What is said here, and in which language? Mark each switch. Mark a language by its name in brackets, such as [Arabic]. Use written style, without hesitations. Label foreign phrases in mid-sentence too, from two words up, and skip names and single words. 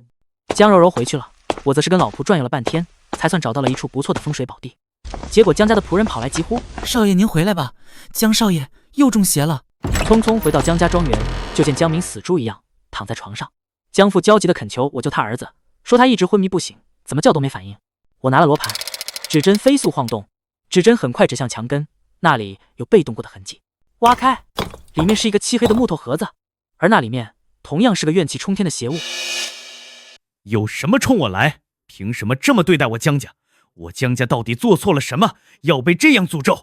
[Chinese] 江柔柔回去了，我則是跟老僕轉悠了半天，才算找到了一處不錯的風水寶地。結果江家的僕人跑來疾呼： 少爺您回來吧，江少爺又中邪了。匆匆回到江家莊園，就見江明死豬一樣躺在床上。江父焦急地懇求我救他兒子，說他一直昏迷不醒，怎麼叫都沒反應。我拿了羅盤，指針飛速晃動，指針很快指向牆根，那裡有被動過的痕跡。挖開，裡面是一個漆黑的木頭盒子，而那裡面同樣是個怨氣沖天的邪物。有什麼衝我來？憑什麼這麼對待我江家？我江家到底做錯了什麼，要被這樣詛咒？